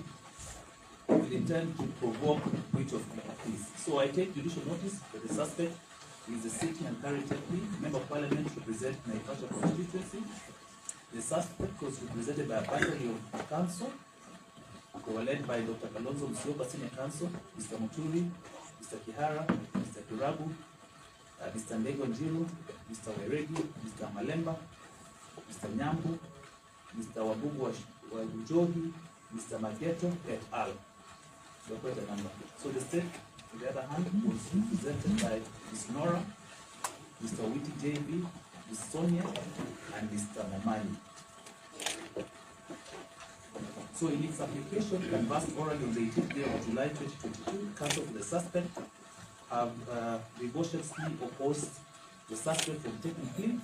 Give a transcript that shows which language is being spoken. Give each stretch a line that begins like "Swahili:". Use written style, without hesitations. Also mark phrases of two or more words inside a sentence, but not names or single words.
English: With intent to provoke breach of peace. So I take judicial notice that the suspect is the sitting and current member of parliament representing Naivasha constituency. The suspect was represented by a battery of council. They were led by Dr. Kalonzo Musyoka, Senior Counsel, Mr. Muturi, Mr. Kihara, Mr. Kirabu, Mr. Ndego Njiru, Mr. Weregi, Mr. Malemba, Mr. Nyambu, Mr. Wabugu Wabujohi, Mr. Mageto, et al. So the state, on the other hand, was represented by Ms. Nora, Mr. Witi JB, Ms. Sonia, and Mr. Momani. So in its application, canvassed orally on the 18th day of July 2022, counsel for the suspect have vigorously opposed the suspect from taking plea.